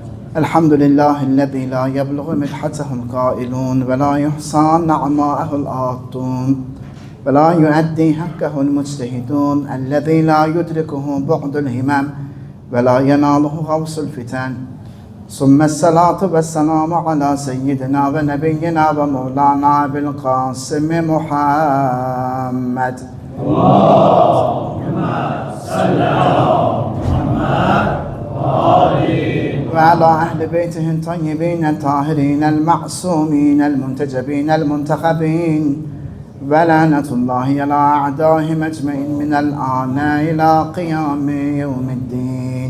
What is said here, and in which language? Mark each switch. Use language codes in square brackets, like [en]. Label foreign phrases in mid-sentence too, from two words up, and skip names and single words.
[ar] الحمد لله الذي لا يبلغ مدحته القائلون ولا يحصي نعماءه العادون ولا يؤدي حقه المجتهدون الذي لا يدركه بعد الهمم ولا يناله غوص الفطن. ثم الصلاة والسلام على سيدنا ونبينا ومولانا أبي القاسم محمد. اللهم صل على محمد وعلى أهل بيته الطيبين الطاهرين المعصومين المنتجبين المنتخبين ولعنة الله على أعدائهم أجمعين من الآن إلى قيام يوم الدين.